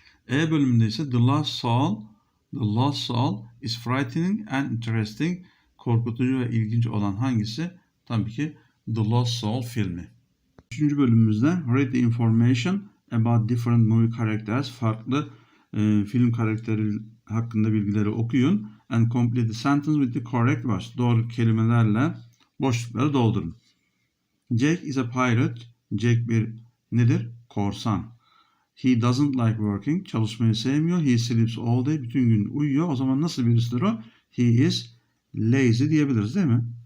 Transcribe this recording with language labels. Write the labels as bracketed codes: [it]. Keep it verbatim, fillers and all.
[tr] E bölümünde ise [en] The Lost Soul, The Lost Soul is frightening and interesting. [tr] Korkutucu ve ilginç olan hangisi? Tabii ki The Lost Soul filmi. Üçüncü bölümümüzde [en] Read the information about different movie characters. [tr] Farklı e, film karakteri hakkında bilgileri okuyun. [en] And complete the sentence with the correct words. [tr] Doğru kelimelerle boşlukları doldurun. [en] Jack is a pirate. [tr] Jack bir nedir? Korsan. [en] He doesn't like working. [tr] Çalışmayı sevmiyor. [en] He sleeps all day. [tr] Bütün gün uyuyor. O zaman nasıl birisidir o? [en] He is lazy [tr] diyebiliriz değil mi?